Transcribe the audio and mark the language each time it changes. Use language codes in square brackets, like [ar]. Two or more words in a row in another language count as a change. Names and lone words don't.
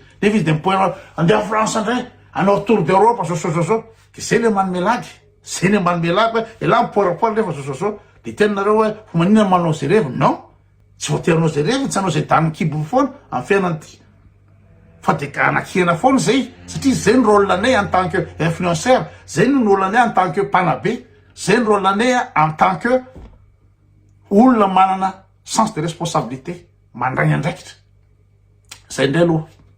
[mg] Nefa izy de mipoera andeha France andray, anao [fr] tour d'Europe [mg] so ke zay le manome lagy, zay le manome lagy hoe la mipoerapoera refa so de tenareo hoe fa maninona manao zay revy? Non, tsy voatery anao zay revy, tsy anao zay dany kibo foana amin'ny fiainany ty. Fa de anakihana foana zay, satria zay ny rôle anay [fr] en tant que influenceur, [mg] zay ny rôle anay [fr] en tant que [mg] mpanabe, zay ny rôle anay [fr] en tant que [mg] olona manana [fr] sens de responsabilité [mg] mandray andraikitra. Zay ndray aloha.